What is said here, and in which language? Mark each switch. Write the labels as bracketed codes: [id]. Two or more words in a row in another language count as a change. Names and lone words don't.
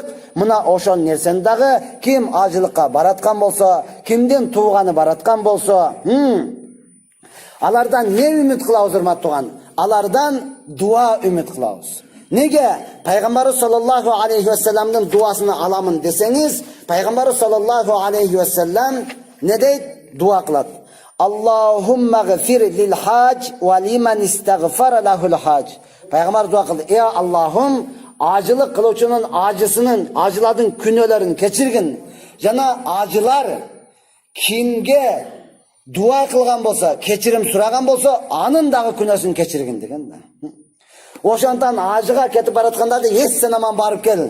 [ky] Мына ошон нерсени дагы ким ажылыкка бараткан болсо, кимдин тууганы бараткан болсо, алардан не үмүт кылабыз, урматтуу тууган? Алардан дуа үмүт кылабыз. Неге? Пайгамбар [ar] صلى الله عليه وسلم [ky] дуасын аламын десеңиз, Пайгамбар [ar] صلى الله عليه وسلم [ky] не дейт? Дуа кылат. [ar] اللهم اغفر للحاج ولمن استغفر له الحاج. [ky] Пайгамбар дуа кылды. Аллахум, ажылык кылуучунун ажысынын, ажыладын күнөөлөрүн кечиргин. Жана ажылар кимге дуа кылган болсо, кечирим сураган болсо, анын дагы күнөөсүн кечиргин деген да. Ошондон ажыга кетип бараткандарды сен аман барып кел.